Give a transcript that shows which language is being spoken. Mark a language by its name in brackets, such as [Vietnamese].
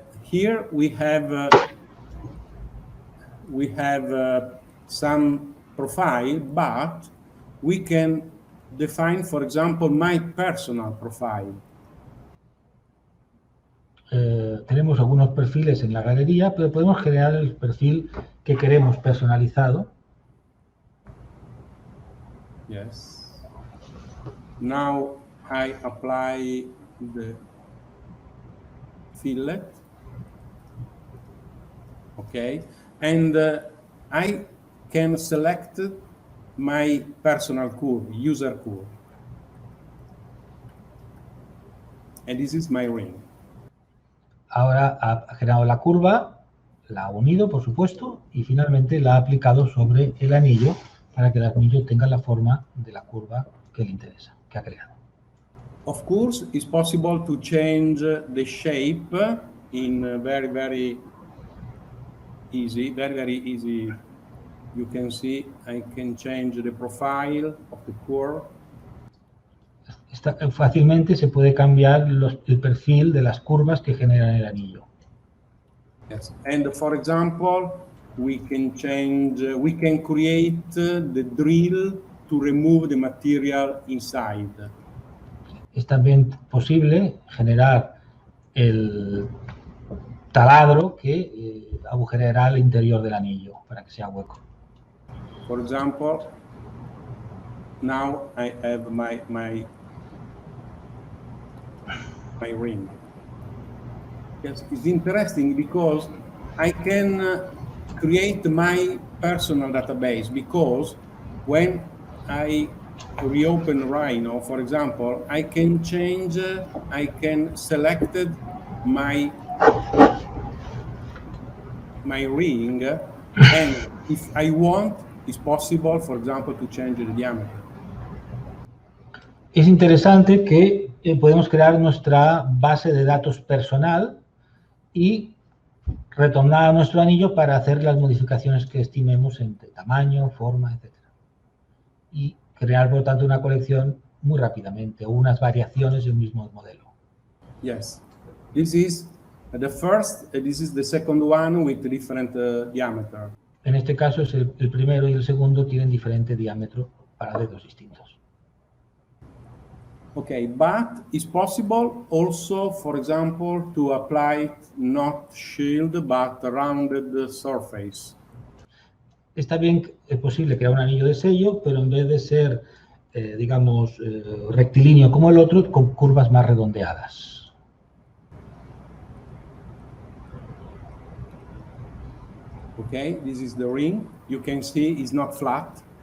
[English] Here we have some profile, but we can define, for example, my personal profile. [Spanish] Tenemos algunos perfiles en la galería, pero podemos crear el perfil que queremos personalizado. [English] Yes. Now I apply the fillet. Okay. And I can select my personal curve, user curve. And this is my ring. [Spanish] Ahora ha generado la curva, la ha unido, por supuesto, y finalmente la ha aplicado sobre el anillo para que el anillo tenga la forma de la curva que le interesa, que ha creado. [English] Of course, it's possible to change the shape in very easy. You can see I can change the profile of the curve. [Spanish] Fácilmente se puede cambiar el perfil de las curvas que generan el anillo. [English] Yes. And for example, we can create the drill to remove the material inside. [Spanish] Es también posible generar el taladro que agujereará el interior del anillo para que sea hueco. [English] For example, now I have my ring. Yes, it's interesting because I can create my personal database, because when I reopen Rhino, for example, I can select my ring, and if I want, it's possible, for example, to change the diameter. [Spanish] Es interesante que podemos crear nuestra base de datos personal y retornar a nuestro anillo para hacer las modificaciones que estimemos entre tamaño, forma, etc. Y crear, por lo tanto, una colección muy rápidamente, o unas variaciones del mismo modelo. [English] Yes, this is the second one with different diameter. [Spanish] En este caso, es el primero y el segundo tienen diferente diámetro para dedos distintos. [English] Okay, but it's possible also, for example, to apply not shield but rounded surface. [Spanish] Está bien, es posible crear un anillo de sello, pero en vez de ser, digamos, rectilíneo como el otro, con curvas más redondeadas. [English] Okay, this is the ring. You can see it's not flat.